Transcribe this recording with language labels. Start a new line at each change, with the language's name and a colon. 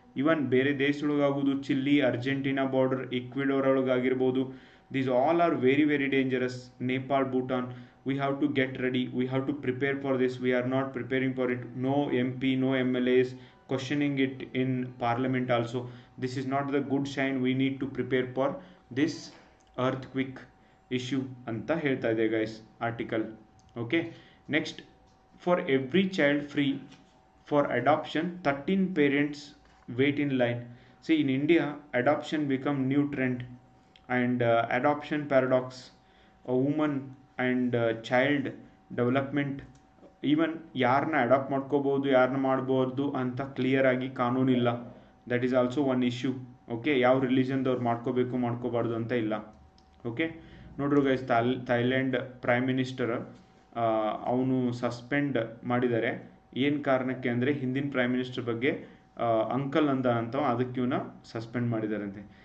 Kannada: ಇವನ್ ಬೇರೆ ದೇಶದೊಳಗಾಗೋದು, chilli, Argentina border, ಇಕ್ವಿಡೋರ್ ಒಳಗಾಗಿರ್ಬೋದು.
English: These all are very very dangerous. Nepal, Bhutan, we have to get ready, we have to prepare for this. We are not preparing for it. No MP, no MLAs questioning it in parliament also. This is not the good sign. We need to prepare for this earthquake issue
Kannada: anta ಹೇಳ್ತಾ ಇದೆ
English: guys article. Okay, next, for every child free for adoption, 13 parents wait in line. See, in India adoption become new trend, and adoption paradox, a woman and child development, even
Kannada: ಯಾರನ್ನ adapt ಮಾಡ್ಕೋಬೋದು ಯಾರನ್ನ ಮಾಡ್ಬೋದು ಅಂತ clear ಆಗಿ ಕಾನೂನಿಲ್ಲ.
English: That is also one issue.
Kannada: Okay, ಯಾವ ರಿಲಿಜನ್ದವ್ರು ಮಾಡ್ಕೋಬೇಕು ಮಾಡ್ಕೋಬಾರ್ದು ಅಂತ ಇಲ್ಲ. ಓಕೆ, ನೋಡ್ರಿ ಗೈಸ್, ಥೈಲ್ಯಾಂಡ್ ಪ್ರೈಮ್ ಮಿನಿಸ್ಟರ್ ಅವನು ಸಸ್ಪೆಂಡ್ ಮಾಡಿದ್ದಾರೆ. ಏನು ಕಾರಣಕ್ಕೆ ಅಂದರೆ ಹಿಂದಿನ ಪ್ರೈಮ್ ಮಿನಿಸ್ಟರ್ ಬಗ್ಗೆ ಅಂಕಲ್ ಅಂದ ಅಂತ, ಅದಕ್ಕೆ ಇವನ್ನ ಸಸ್ಪೆಂಡ್ ಮಾಡಿದಾರಂತೆ.